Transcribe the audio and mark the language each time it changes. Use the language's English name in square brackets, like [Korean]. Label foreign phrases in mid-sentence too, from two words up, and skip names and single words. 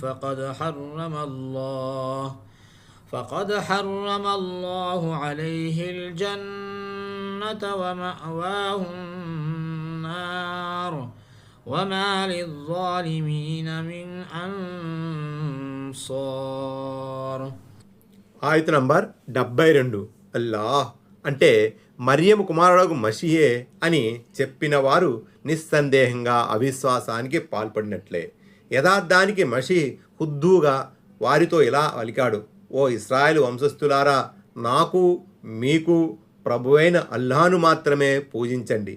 [Arabic] فقد حرم الله عليه الجنة ومأواه النار وما للظالمين من أنصار. [Telugu] ఆయత నంబర్ 72. అల్లాహ్ అంటే మరియము కుమారుడు మసీహే అని చెప్పిన వారు నిస్సందేహంగా అవిశ్వాసానికి పాల్పడినట్లే. యథార్థానికి మసీహ్ హుద్దూగా వారితో ఇలా పలికాడు, ఓ ఇశ్రాయేలు వంశస్థులారా, నాకు మీకు ప్రభువైన అల్లాహ్ను మాత్రమే పూజించండి.